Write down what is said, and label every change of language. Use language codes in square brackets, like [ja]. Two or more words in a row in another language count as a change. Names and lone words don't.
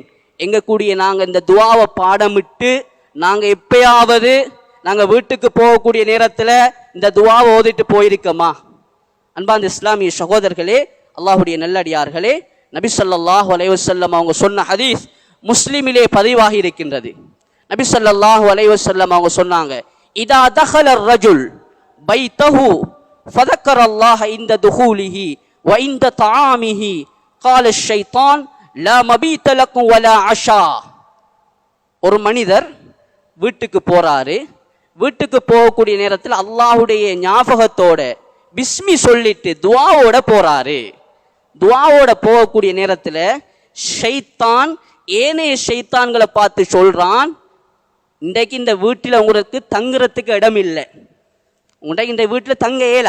[ta] எங்க கூடிய நாங்க இந்த துவாவை பாடமிட்டு நாங்க எப்பயாவது நாங்க வீட்டுக்கு போகக்கூடிய நேரத்தில் இந்த துவாவை ஓதிட்டு போயிருக்கோமா? அன்பாந்த இஸ்லாமிய சகோதரர்களே, அல்லாஹுடைய நல்லடியார்களே, நபி [ar] صلى الله عليه وسلم [ta] அவங்க சொன்ன ஹதீஸ் முஸ்லிமிலே பதிவாகி இருக்கின்றது. [ar] நபி صلى الله عليه وسلم [ta] அவங்க சொன்னாங்க, [ar] إذا دخل الرجل بيته فذكر الله عند دخوله وعند طعامه قال الشيطان لا مبيت لكم ولا عشاء. [ta] ஒரு மனிதர் வீட்டுக்கு போறாரு. வீட்டுக்கு போகக்கூடிய நேரத்தில் அல்லாஹுடைய ஞாபகத்தோட பிஸ்மி சொல்லிட்டு துவாவோட போறாரு. துவாவோட போகக்கூடிய நேரத்தில் ஷைத்தான் ஏனைய ஷைத்தான்களை பார்த்து சொல்றான், இன்றைக்கு இந்த வீட்டில் உங்களுக்கு தங்குறதுக்கு இடம் இல்லை, உன்றைக்கு இந்த வீட்டில் தங்க இயலா.